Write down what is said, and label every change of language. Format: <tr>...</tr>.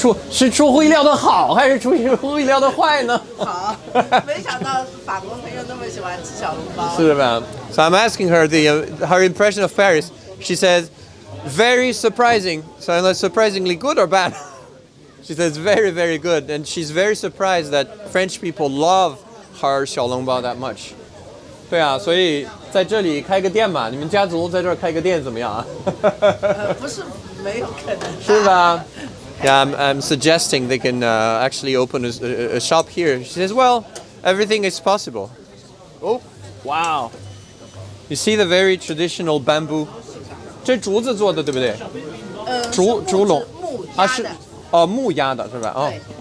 <zh>是出乎意料的好，还是出乎意料的坏呢？好，没想到法国朋友那么喜欢吃小笼包。是吧 ？</zh> <en>So I'm asking her her impression of Paris. She says, very surprising. So I'm not surprisingly good or bad. She says very, very good, and she's very surprised that French people love her 小笼包 that much.</en> <zh>对啊，所以在这里开个店嘛，你们家族在这儿开个店怎么样啊？不是没有可能。是吧？</zh> <en>Yeah, I'm suggesting they can actually open a shop here. She says, well, everything is possible. Oh, wow. You see the very traditional bamboo?</en> <zh>这竹子做的对不对？竹笼啊是木压的是吧？哦。</zh>